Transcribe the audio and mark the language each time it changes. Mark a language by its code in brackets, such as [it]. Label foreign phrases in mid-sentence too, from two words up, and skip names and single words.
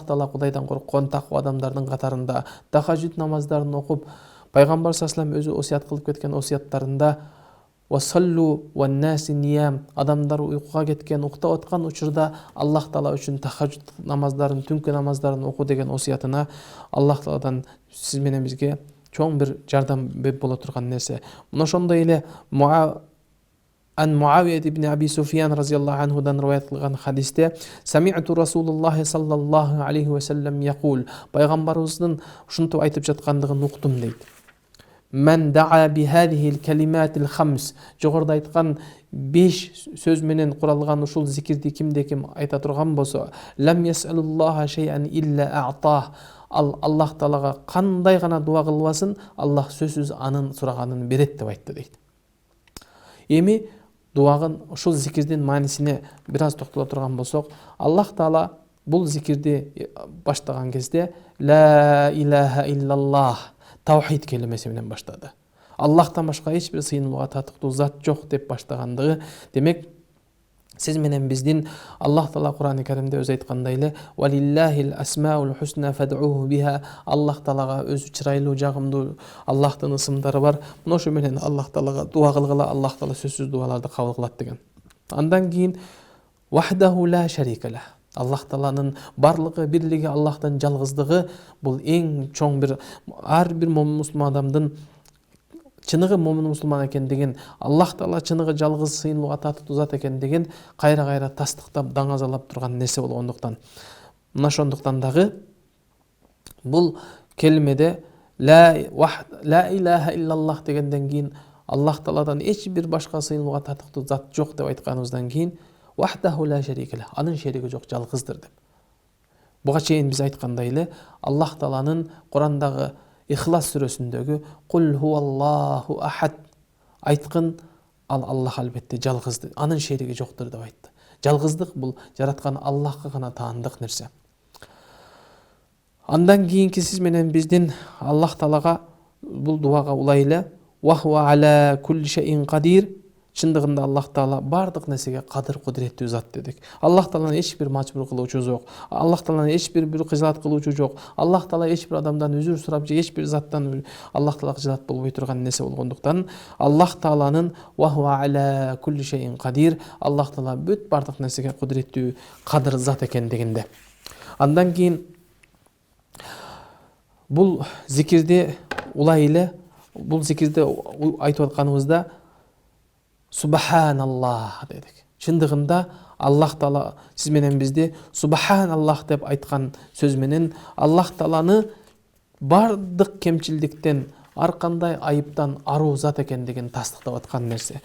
[ky] таала Кудайдан корккон таква адамдардын катарында тахажжуд намаздарын окуп, пайгамбар [ar] صلى الله عليه وسلم [ky] өзү осуят кылып кеткен осуяттарында [ar] وصلوا والناس نيام, [ky] адамдар уйкуга кеткен, уктап аткан учурда Аллах таала үчүн тахажжуд намаздарын, түнкү намаздарын окуу деген осуятына Аллах тааладан сиз менен бизге чоң бир жардам боло турган нерсе. Мына ошондой эле Ан Муавия ибн Аби Суфиян разияллаху анхудан риваят кылган хадисте [ar] سمعت رسول الله صلى الله عليه وسلم يقول, [ky] пайгамбарыбыздын ушинтип айтып жаткандыгын уктум дейт. [ar] من دعا بهذه الكلمات الخمس, [ky] жогоруда айткан 5 сөз менен куралган ушул зикирди кимде ким айта турган болсо, [ar] لم يسأل الله شيئا إلا أعطاه, [ky] Аллах таалага кандай гана дуа кылбасын, Аллах сөзсүз анын сураганын берет деп айтты дейт. Эми дуагын, ушул зикирдин маанисине бир аз токтоло турган болсок, Аллах таала бул зикирди баштаган кезде [ar] لا إله إلا الله, [ky] таухид келимеси менен баштады. Аллахтан башка эч бир сыйынууга татыктуу зат жок деп баштагандыгы. Демек сиз менен биздин Аллах таала Кур'ан-ы Каримде өзү айткандай эле [ar] ولله الأسماء الحسنى فادعوه بها, [ky] Аллах таалага өзү чырайлуу, жагымдуу Аллахтын ысымдары бар. Мына ошо менен Аллах таалага дуа кылгыла, Аллах таала сөзсүз дуаларды кабыл кылат деген. Андан кийин [ar] وحده لا شريك له, [ky] Аллах тааланын барлыгы, бирлиги, Аллахтын жалгыздыгы, бул эң чоң бир, ар бир мусулман адамдын чыныгы момун мусулман экендигин, Аллах таала чыныгы жалгыз сыйынууга татыктуу зат экендигин кайра тастыктап, даңазалап турган нерсе болгондуктан, мына ошондуктан дагы бул келмеде [ar] لا إله إلا الله [ky] дегенден кийин Аллах тааладан эч бир башка сыйынууга татыктуу зат жок деп айтканыбыздан кийин [ar] وحده لا شريك له, [ky] анын шериги жок, жалгыздыр деп. Буга чейин биз айткандай эле Аллах тааланын Курандагы Ихлас сүрөсүндөгү [ar] قل هو الله أحد [ky] айткын, ал Аллах албетте жалгыздыр, анын шериги жоктур деп айтты. Жалгыздык бул жараткан Аллахка гана таандык нерсе. Андан кийинки сиз менен биздин Аллах таалага бул дуага улай эле [ar] وهو على كل شيء قدير, [ky] чындыгында Аллах таала бардык нерсеге кадыр, кудуреттүү зат дедик. Аллах тааланы эч бир мажбур кылуучу жок. Аллах тааланы эч бир кыжылат кылуучу жок. Аллах таала эч бир адамдан үзүр сурап же эч бир заттан Аллах таалага кыжылат болбой турган нерсе болгондуктан Аллах тааланын [ar] وهو على كل شيء قدير, [ky] Аллах таала бүт бардык нерсеге кудуреттүү, кадыр зат экендигинде. Андан кийин бул зикирди улай эле, бул зикирди айтып атканыбызда Субханаллах дедик. Чындыгында Аллах таала сиз менен бизди Субханаллах деп айткан сөз менен Аллах тааланы бардык кемчилдиктен, ар кандай айыптан аруу зат экендигин тастыктап аткан нерсе.